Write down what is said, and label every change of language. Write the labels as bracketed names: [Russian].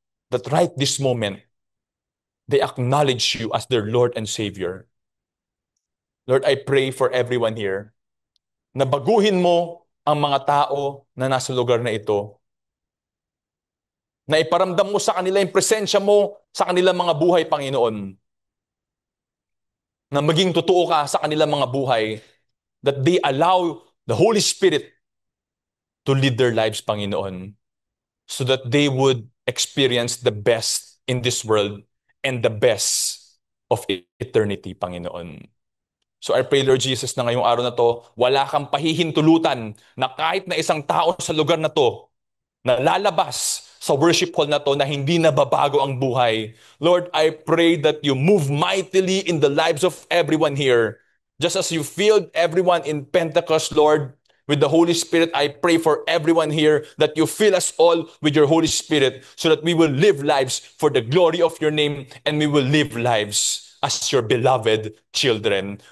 [English] That right this moment, they acknowledge you as their Lord and Savior. Lord, I pray for everyone here [Filipino] na baguhin mo ang mga tao na nasa lugar na ito. Na iparamdam mo sa kanila yung presensya mo sa kanilang mga buhay, Panginoon. Na maging totoo ka sa kanilang mga buhay. [English] That they allow the Holy Spirit to lead their lives, Panginoon. So that they would experience the best in this world and the best of eternity, Panginoon. So I pray, Lord Jesus, [Filipino] na ngayong araw na to, wala kang pahihintulutan na kahit na isang tao sa lugar na to na lalabas sa worship hall na to na hindi nababago ang buhay. [English] Lord, I pray that you move mightily in the lives of everyone here. Just as you filled everyone in Pentecost, Lord, with the Holy Spirit, I pray for everyone here that you fill us all with your Holy Spirit so that we will live lives for the glory of your name and we will live lives as your beloved children.